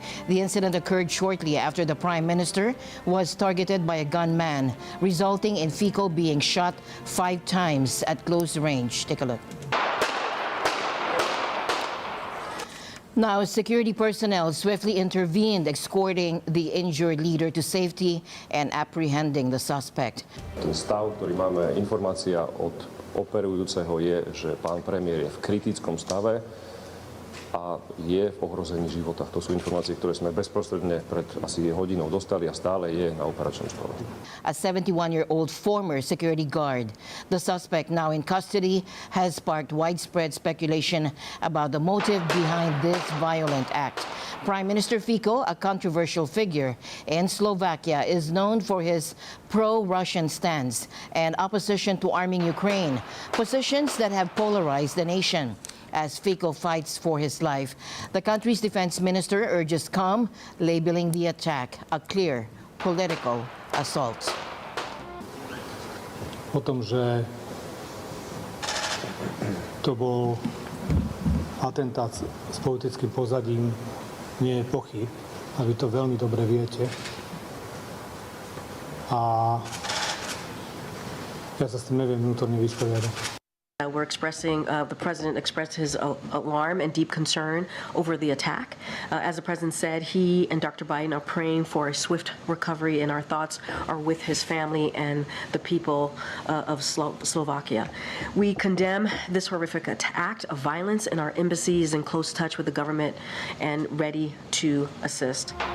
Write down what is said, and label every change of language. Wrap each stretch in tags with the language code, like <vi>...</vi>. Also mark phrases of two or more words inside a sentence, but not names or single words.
<en>The incident occurred shortly after the Prime Minister was targeted by a gunman, resulting in Fico being shot 5 times at close range. Take a look. Now, security personnel swiftly intervened, escorting the injured leader to safety and apprehending the suspect.</en> <sk>Ten stav, ktorý máme, informácia od operujúceho je, že pán premiér je v kritickom stave a je v ohrození života. To sú informácie, ktoré sme bezprostredne pred asi hodinou dostali a stále je na operačnom stole.</sk> <en>A 71-year-old former security guard. The suspect, now in custody, has sparked widespread speculation about the motive behind this violent act. Prime Minister Fico, a controversial figure in Slovakia, is known for his pro-Russian stance and opposition to arming Ukraine, positions that have polarized the nation. As Fico fights for his life, the country's defense minister urges calm, labeling the attack a clear political assault.</en> <sk>O tom, že to bol atentát s politickým pozadím, nie je pochyb, a vy to veľmi dobre viete. A ja sa s tým neviem vnútorne vysporiadať.</sk> <en>We're expressing, the president expressed his alarm and deep concern over the attack. As the president said, he and Dr. Biden are praying for a swift recovery, and our thoughts are with his family and the people of Slovakia. We condemn this horrific act of violence, and our embassy is in close touch with the government and ready to assist.</en>